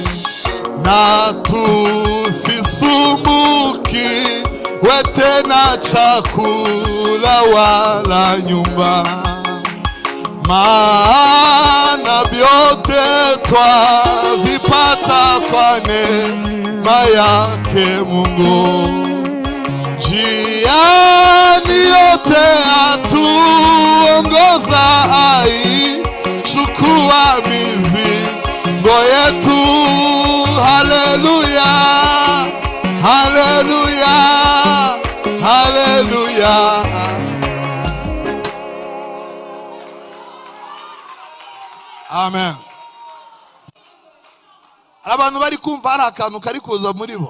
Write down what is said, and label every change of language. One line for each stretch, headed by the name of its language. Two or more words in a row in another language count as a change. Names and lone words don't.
Swahili: Na tusisumbuki tena chakula wala nyumba, maana vyote twavipata kwa neema yake Mungu. Njia yote atuongoza chukua mizigo yetu. Haleluya, haleluya, haleluya. Amen.
Kinyarwanda: Abantu bari kumva hari akantu kari kuza muri bo.